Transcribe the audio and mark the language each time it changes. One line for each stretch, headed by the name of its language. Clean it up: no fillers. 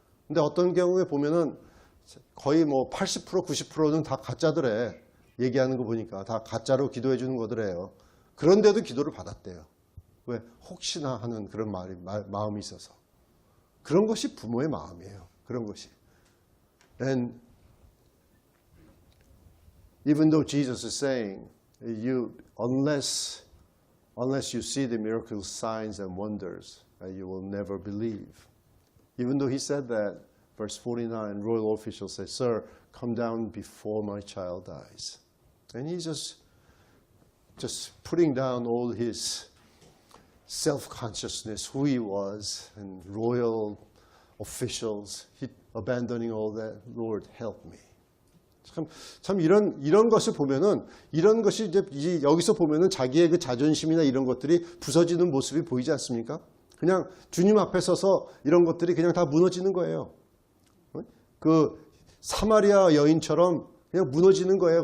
Korean: 근데 어떤 경우에 보면은 거의 80%, 90%는 다 가짜더래. 얘기하는 거 보니까 다 가짜로 기도해 주는 거더래요. 그런데도 기도를 받았대요. 왜? 혹시나 하는 그런 마음이 있어서. 그런 것이 부모의 마음이에요. 그런 것이.
English: And even though Jesus is saying, unless you see the miracles, signs and wonders, you will never believe. Even though he said that, verse 49, royal official says, Sir, come down before my child dies. And he's just putting down all his self-consciousness, who he was, and royal officials, abandoning all that. Lord, help me.
Korean: 참 이런 것을 보면은 이런 것이 이제 여기서 보면은 자기의 그 자존심이나 이런 것들이 부서지는 모습이 보이지 않습니까? 그냥 주님 앞에 서서 이런 것들이 그냥 다 무너지는 거예요. 그 사마리아 여인처럼 그냥 무너지는 거예요.